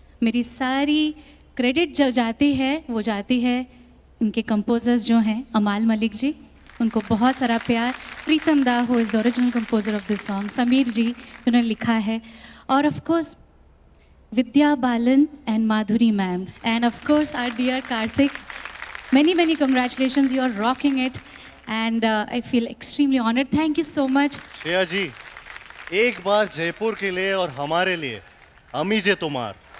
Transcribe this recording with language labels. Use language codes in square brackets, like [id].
[hi] मेरी सारी क्रेडिट जो जाती है वो जाती है इनके कंपोजर्स जो हैं अमाल मलिक जी, उनको बहुत सारा प्यार. [en] Pritam da who is the original composer of this song, Sameer ji [hi] जिन्होंने लिखा है, और [en] Of course Vidya Balan and Madhuri ma'am, and of course our dear Kartik. Many congratulations, you are rocking it and I feel extremely honored. Thank you so much. [hi] Shreya जी, एक बार जयपुर के लिए और हमारे लिए अमी जे तुम्हार.